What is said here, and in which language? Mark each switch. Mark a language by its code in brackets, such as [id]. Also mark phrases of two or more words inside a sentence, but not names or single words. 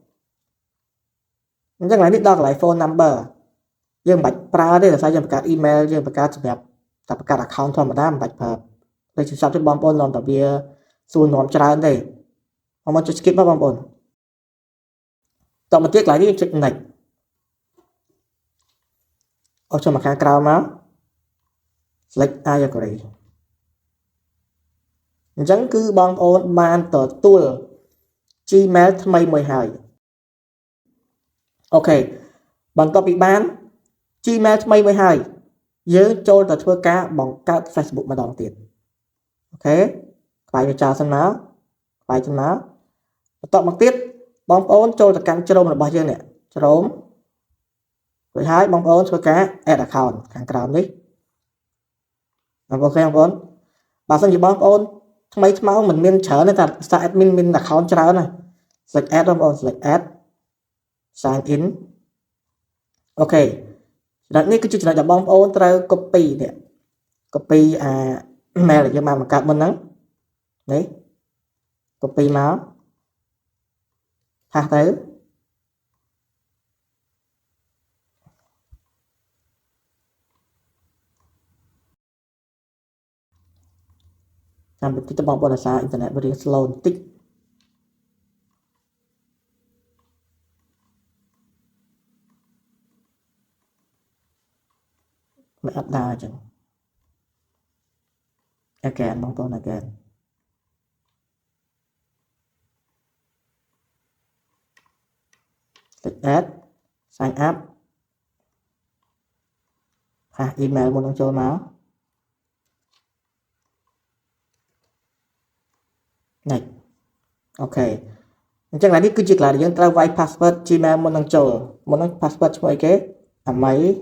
[km] អញ្ចឹងកន្លែងនេះដល់កន្លែង [en] phone number [km] យើងមិនបាច់ប្រើទេដោយសារយើងបង្កើត email យើងបង្កើតសម្រាប់តែបង្កើត account ធម្មតាមិនបាច់ប្រើដូចជាសប្តិបងប្អូននាំតែវាសួរនាំច្រើនទេបងមកចុច skip មកបងប្អូនតមកទៀតកន្លែងនេះចុច next អស់ចូលមកខាងក្រោមមក [en] select I agree [km] អញ្ចឹងគឺបងប្អូនបានទទួល Gmail ថ្មីមួយហើយអូខេបន្ទាប់ពីបាន Gmail ថ្មីមួយហើយយើងចូលទៅធ្វើការបង្កើត Facebook ម្ដងទៀតអូខេខ្វាយវាចោលសិនមកខ្វាយសិនមកបន្ទាប់មកទៀតបងប្អូនចូលទៅកាន់ជ្រុំរបស់យើងនេះ ជ្រុំរួចហើយបងប្អូនធ្វើការ add account ខាងក្រោមនេះអូខេបងប្អូនបើសិនជាបងប្អូនថ្មី ថ្មោងមិនមានច្រើនទេតែ admin មាន account ច្រើនណា [en] select add [km] បងប្អូន [en] select add sign in [km] អូខេចំណុចនេះគឺជាចំណុចដែលបងប្អូនត្រូវ copy នេះ [en] copy mail [km] ដែលយើងបានបង្កើតមុនហ្នឹងនេះ copy មក ហាស់ទៅតាមបន្តិចទៅបងប្អូនអាសាអ៊ីនធឺណិតវារៀង slow បន្តិចមិនអត់ដើរអញ្ចឹង again បងប្អូន [en] again click add sign up [km] ហាស់ email មុននឹងចូលមកនេះអូខេអញ្ចឹងនេះគឺជាកន្លែងដែលយើងត្រូវវាយ [en] password Gmail [km] មុននឹងចូលមុននឹង password ឈ្មោះអីគេអាមី